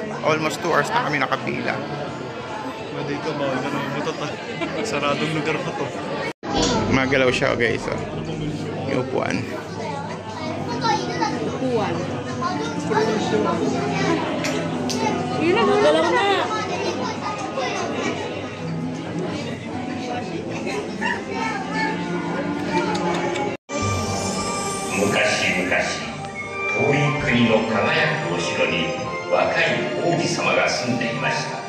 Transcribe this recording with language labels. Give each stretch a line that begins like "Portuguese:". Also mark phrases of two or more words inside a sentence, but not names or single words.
English: Almost 2 hours
Filipino: na kami nakapila. Dito, bawal ka naman matot. Saradong lugar pa to. Magalaw siya guys. Oh. Yung upuan. Upuan. Yun na, galaw na.
Japanese: Mukashi-mukashi, 遠い国の輝くお城に若い王子様が住んでいました。